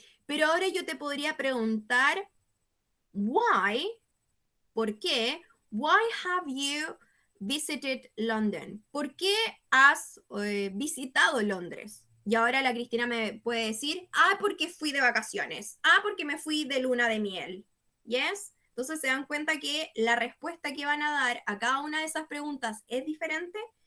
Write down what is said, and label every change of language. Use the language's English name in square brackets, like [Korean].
[Spanish] Pero ahora yo te podría preguntar, [English] why, [Spanish] ¿por qué? [English] Why have you visited London? [Spanish] ¿Por qué has visitado Londres? Y ahora la Cristina me puede decir, porque fui de vacaciones. Porque me fui de luna de miel. [English] Yes. [Spanish] Entonces se dan cuenta que la respuesta que van a dar a cada una de esas preguntas es diferente.